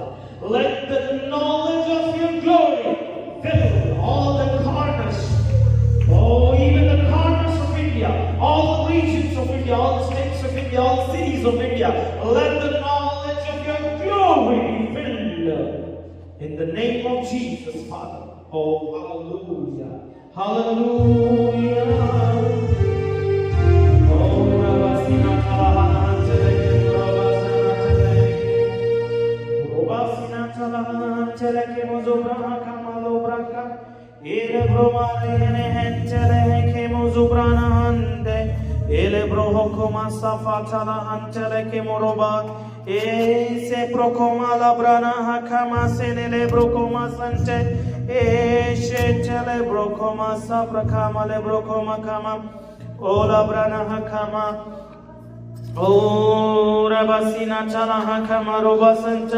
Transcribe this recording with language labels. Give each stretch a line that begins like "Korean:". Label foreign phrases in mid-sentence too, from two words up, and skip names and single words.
English: Let the knowledge of your glory fill all the corners. Oh, even the corners of India, all the regions of India, all the states of India, all the cities of India. Let the knowledge of your glory be filled. In the name of Jesus, Father. Oh, hallelujah. Hallelujah. Oh, Rabasina Talahana, Robasina Talahana, Teleke Mozobraha, Kamalobraka, Ele Bromare, Teleke Mozobrana Hande, Ele Broho Koma Safatala, Teleke Moroba, Se Procoma Labrana Hakama, Senele Brocoma Sante, Tele Brocoma Sabrakama, Lebrocoma Kama. Ola brana hakama, O rabasina chala hakama robasanta.